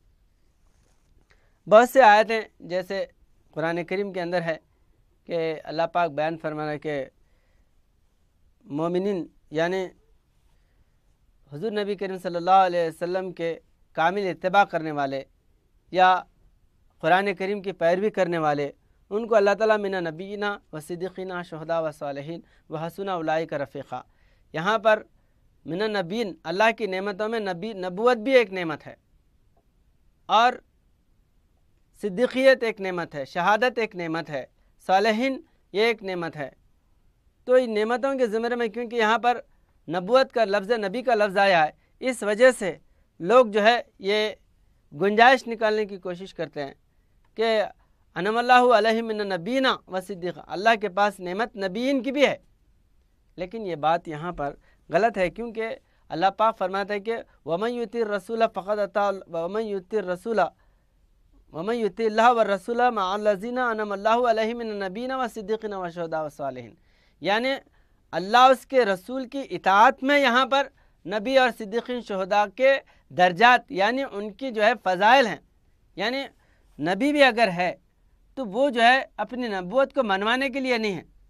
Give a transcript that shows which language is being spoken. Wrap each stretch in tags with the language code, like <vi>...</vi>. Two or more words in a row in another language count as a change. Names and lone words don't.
<ur>بہت سے آیتیں جیسے قرآن کریم کے اندر ہے کہ اللہ پاک بیان فرما رہا ہے کہ مومنین یعنی حضور نبی کریم صلی اللہ علیہ وسلم کے کامل اتباع کرنے والے یا قرآن کریم کی پیروی کرنے والے، ان کو اللہ تعالیٰ</ur> <ar>من نبینا و صدیقینا شہداء و صالحین و حسن اولئک رفیقا۔</ar> <ur>یہاں پر</ur> <ar>من النبیین،</ar> <ur>اللہ کی نعمتوں میں نبوت بھی ایک نعمت ہے، اور صدیقیت ایک نعمت ہے، شہادت ایک نعمت ہے، صالحین یہ ایک نعمت ہے۔ تو ان نعمتوں کے زمرے میں کیونکہ یہاں پر نبوت کا لفظ، نبی کا لفظ آیا ہے، اس وجہ سے لوگ جو ہے یہ گنجائش نکالنے کی کوشش کرتے ہیں کہ</ur> <ar>انعم اللہ علیہ من نبینا و صدیق،</ar> <ur>اللہ کے پاس نعمت نبیین کی بھی ہے، لیکن یہ بات یہاں پر غلط ہے، کیونکہ اللہ پاک فرماتا ہے کہ</ur> <ar>ومن یطع الرسول فقد اطاع، ومن یطع الرسول ومن یطع اللہ والرسول مع الذین انعم اللہ علیہم من النبیین والصدیقین والشہداء والصالحین،</ar> <ur>یعنی اللہ اس کے رسول کی اطاعت میں یہاں پر نبی اور صدیقین شہداء کے درجات یعنی ان کی جو ہے فضائل ہیں، یعنی نبی بھی اگر ہے تو وہ جو ہے اپنی نبوت کو منوانے کے لیے نہیں ہے،</ur>